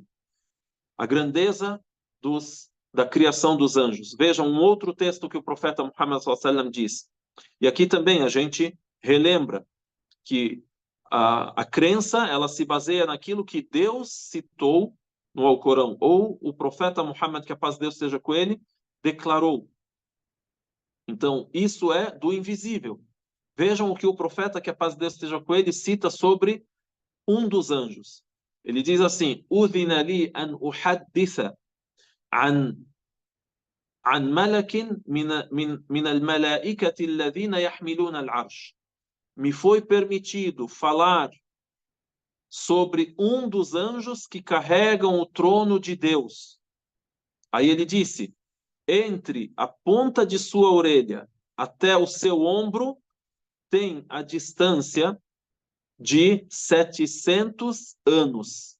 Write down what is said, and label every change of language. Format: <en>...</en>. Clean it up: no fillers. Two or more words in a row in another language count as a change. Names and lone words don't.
<pt>A grandeza da criação dos anjos. Vejam um outro texto que o profeta Muhammad</pt> <ar>صلى الله عليه وسلم</ar> <pt>diz. E aqui também a gente relembra que a crença, ela se baseia naquilo que Deus citou no Alcorão, ou o profeta Muhammad, que a paz de Deus esteja com ele, declarou. Então, isso é do invisível. Vejam o que o profeta, que a paz de Deus esteja com ele, cita sobre um dos anjos. Ele diz assim:</pt> <ar>"أذن لي أن أحدث عن ملك من الملائكة الذين يحملون العرش."</ar> <pt>Me foi permitido falar sobre um dos anjos que carregam o trono de Deus. Aí ele disse: entre a ponta de sua orelha até o seu ombro tem a distância de 700 anos.</pt>